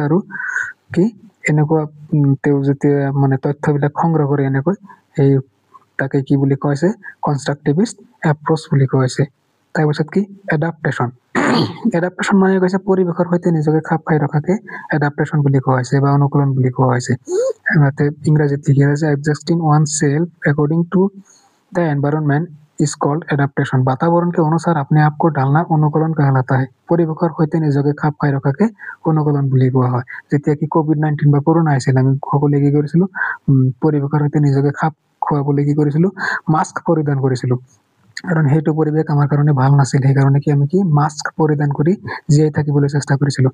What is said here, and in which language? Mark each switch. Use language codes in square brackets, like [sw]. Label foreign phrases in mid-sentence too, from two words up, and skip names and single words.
[as] আৰু কি এনেকুৱা তেওঁ যেতিয়া মানে তথ্যবিলাক সংগ্ৰহ কৰে এনেকৈ, সেই তাকে কি বুলি কোৱা হৈছে? [en] constructivist approach [as] বুলি কোৱা হৈছে। তাৰপিছত কি এডাপ্টেশ্যন। এডাপ্টেশ্যন মানে কৈছে পৰিৱেশৰ সৈতে নিজকে খাপ খাই ৰখাকে এডাপ্টেশ্যন বুলি কোৱা হৈছে বা অনুকূলন বুলি কোৱা হৈছে। ইংৰাজীত লিখি আছে [en] एडजस्टिंग oneself according to the environment is called adaptation। [hi] वातावरण के अनुसार अपने आप को ढालना अनुकूलन कहलाता है। [as] পৰিৱেশৰ সৈতে নিজকে খাপ খাই ৰখাকে অনুকূলন বুলি কোৱা হয়। যেতিয়া কি COVID-19 বা কৰোণা আহিছিল, আমি সকলোৱে কি কৰিছিলো? পৰিৱেশৰ সৈতে নিজকে খাপ খুৱাবলৈ কি কৰিছিলো? মাস্ক পৰিধান কৰিছিলো, কাৰণ সেইটো পৰিৱেশ আমাৰ কাৰণে ভাল নাছিল। সেইকাৰণে কি আমি কি মাস্ক পৰিধান কৰি জীয়াই থাকিবলৈ চেষ্টা কৰিছিলো।